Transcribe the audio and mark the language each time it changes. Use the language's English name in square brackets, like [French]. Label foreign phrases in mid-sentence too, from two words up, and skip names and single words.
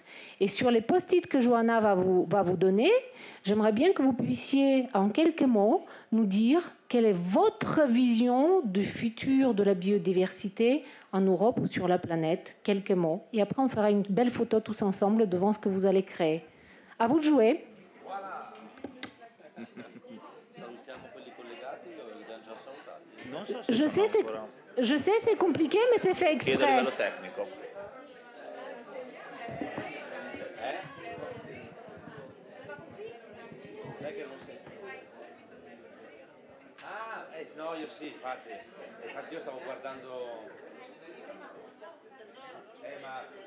[French] Et sur les post-it que Johanna va vous donner, j'aimerais bien que vous puissiez, en quelques mots, nous dire quelle est votre vision du futur de la biodiversité en Europe ou sur la planète. Quelques mots. Et après, on fera une belle photo tous ensemble devant ce que vous allez créer. À vous de jouer. Je sais, c'est compliqué, mais c'est fait exprès. [Italian] No, io sì, infatti io stavo guardando, ma